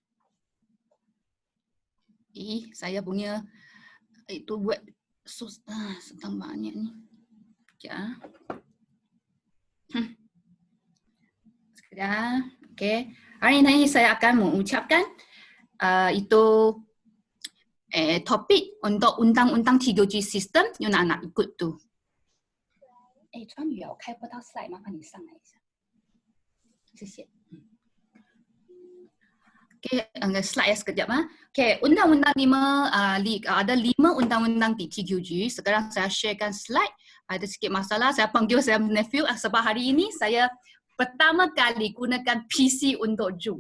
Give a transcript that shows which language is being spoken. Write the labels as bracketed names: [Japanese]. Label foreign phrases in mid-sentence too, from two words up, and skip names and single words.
[Malay] Saya punya itu buat sedang banyak ni. Sekejap. Sekejap. Okey. Hari ini saya akan mengucapkan itu topik untuk undang-undang 3G sistem you nak ikut tu. [Chinese] 川宇我开不到 slide， 麻烦你上来一下，谢谢。 [Malay] Okay, slide sekejap Okay, undang-undang 5 ada 5 undang-undang di 3G. Sekarang saya sharekan slide. Ada sikit masalah, saya panggil saya nephew sebab hari ini saya pertama kali gunakan PC untuk Zoom.